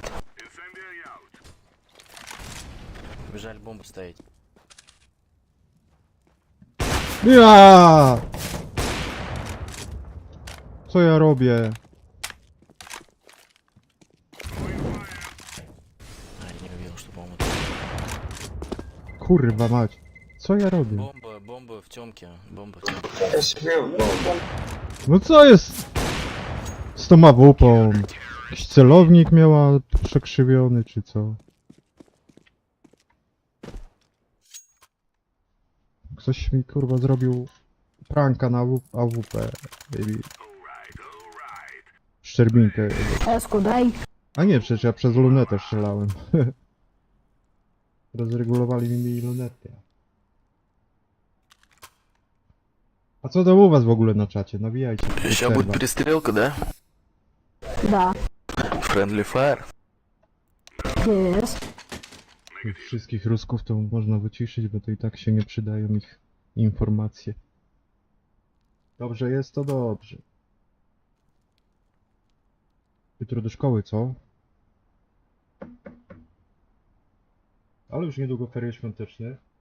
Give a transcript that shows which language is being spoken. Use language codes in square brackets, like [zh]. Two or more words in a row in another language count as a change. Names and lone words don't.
[en] Incendiary out. [ru] Бежали бомбу ставить. [pl] Ja! Co ja robię? [ru] А, я не увидел, что бомба. [pl] Kurwa mać. Co ja robię? [ru] Бомба в темке. Бомба в темке. [en] I swear, bomb. [pl] No co jest z tą AWP-ą? Jakiś celownik miała przekrzywiony, czy co? Ktoś mi kurwa zrobił pranka na AWP, baby. [en] Alright. [pl] szczerbinkę. Esku, daj. A nie, przecież ja przez lunetę strzelałem. Rozregulowali mi lunetę. A co tam u was w ogóle na czacie? Nawijajcie. [ru] Сейчас будет перестрелка, да? Да. [en] Friendly fire. Yes. [pl] Tych wszystkich Rusków to można wyciszyć, bo to i tak się nie przydają ich informacje. Dobrze jest, to dobrze. Jutro do szkoły, co? Ale już niedługo ferie świąteczne.